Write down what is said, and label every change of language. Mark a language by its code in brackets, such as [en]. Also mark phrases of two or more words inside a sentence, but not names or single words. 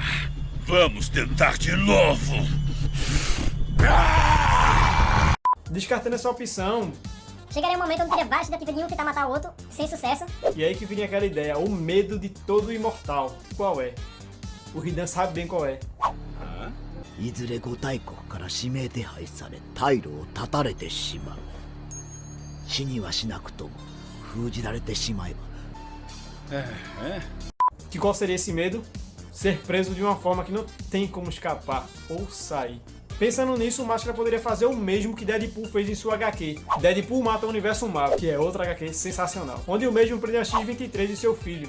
[pt] Vamos tentar de novo. Descartando essa opção, Chegaria um momento onde teria várias tentativas de um tentar matar o outro, sem sucesso. e aí que viria aquela ideia, o medo de todo imortal. Qual é? O Hidan sabe bem qual é. [ja] いずれ5大国から指名手配され退路を断たれてしまう。死にはしなくとも封じられてしまえば。 [pt] Que qual seria esse medo? Ser preso de uma forma que não tem como escapar ou sair. Pensando nisso, o Máscara poderia fazer o mesmo que Deadpool fez em sua HQ. Deadpool mata o Universo Marvel, que é outra HQ sensacional, onde o mesmo prendeu a X-23 e seu filho.